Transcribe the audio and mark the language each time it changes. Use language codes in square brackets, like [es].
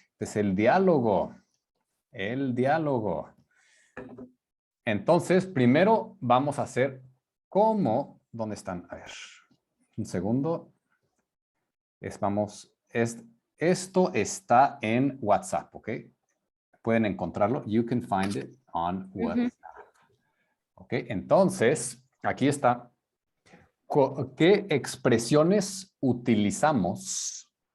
[es] Es el diálogo. El diálogo. Entonces, primero vamos a hacer cómo. ¿Dónde están? A ver, un segundo. Esto está en WhatsApp, ¿ok? Pueden encontrarlo. [en] You can find it on WhatsApp. [es] Ok, entonces, aquí está. ¿Qué expresiones utilizamos?